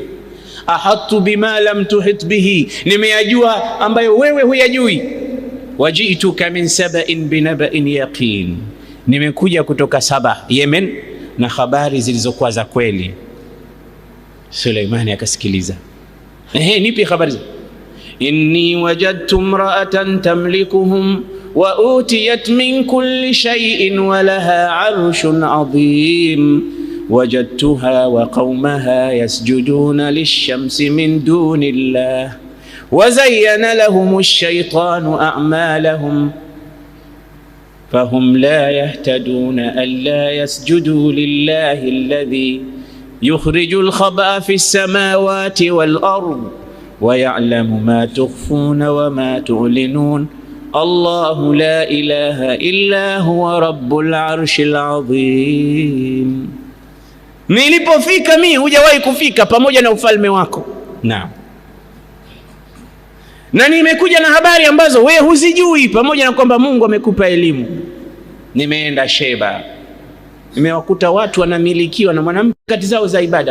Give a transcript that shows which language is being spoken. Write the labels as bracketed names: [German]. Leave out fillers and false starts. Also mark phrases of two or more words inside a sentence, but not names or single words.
[Arabic] أحطت بما لم تحط به, [Swahili] nimeyajua ambayo wewe huyajui. [Arabic] وجئتك من سبإ بنبإ يقين, [Swahili] nimekuja kutoka Saba Yemen na habari zilizokuwa za kweli. Suleimani akasikiliza. Nipi habari? [Arabic] إني وجدت امرأة تملكهم وأوتيت من كل شيء ولها عرش عظيم وجدتها وقومها يسجدون للشمس من دون الله وزين لهم الشيطان أعمالهم فهم لا يهتدون ألا يسجدوا لله الذي يخرج الخبء في السماوات والأرض ويعلم ما تخفون وما تعلنون الله لا إله إلا هو رب العرش العظيم. [Swahili] Nilipofika mimi hujawahi kufika pamoja na ufalme wako. Naam. Na nimekuja na habari ambazo wewe huzijui, pamoja na kwamba Mungu amekupa elimu. Nimeenda Sheba, nimewakuta watu wanamilikiwa na mwanamke kati zao za ibada.